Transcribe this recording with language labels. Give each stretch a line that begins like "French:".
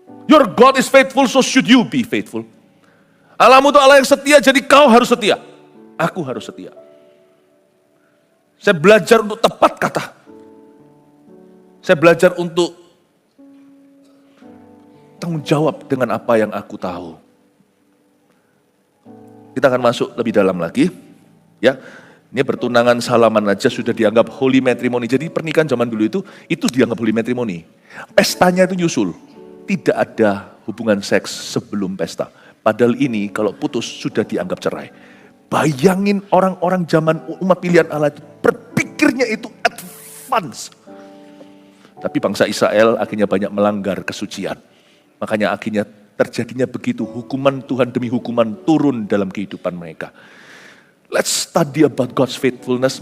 English: Your God is faithful, so should you be faithful.
Indonesian: Allahmu itu Allah yang setia, jadi kau harus setia. Aku harus setia. Saya belajar untuk tepat kata. Saya belajar untuk tanggung jawab dengan apa yang aku tahu. Kita akan masuk lebih dalam lagi. Ya, ini bertunangan salaman aja sudah dianggap holy matrimony. Jadi pernikahan zaman dulu itu dianggap holy matrimony. Pestanya itu nyusul. Tidak ada hubungan seks sebelum pesta. Padahal ini kalau putus sudah dianggap cerai. Bayangin orang-orang zaman umat pilihan Allah itu berpikirnya itu advance. Tapi bangsa Israel akhirnya banyak melanggar kesucian. Makanya akhirnya terjadinya begitu, hukuman Tuhan demi hukuman turun dalam kehidupan mereka.
English: Let's study about God's faithfulness.